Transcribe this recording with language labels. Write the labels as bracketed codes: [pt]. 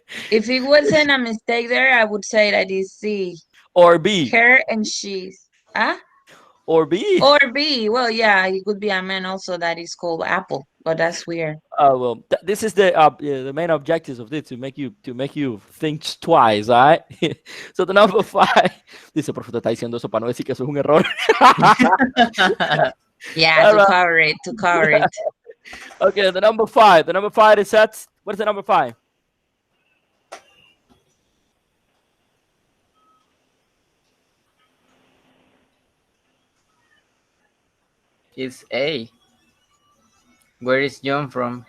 [en] If it wasn't a mistake there, I would say that is C. Or B. Her and she's. Or B. Or B. Well, yeah, it could be a man also that is called Apple, but that's weird. Well, this is the main objectives of this, to make you think twice, all right? So the number 5. [es] Dice, profe, te está diciendo eso para no decir que eso es un error. [en] Yeah, to cover it. Okay, the number 5. The number 5 is that. What is the number 5? It's A. Where is John from?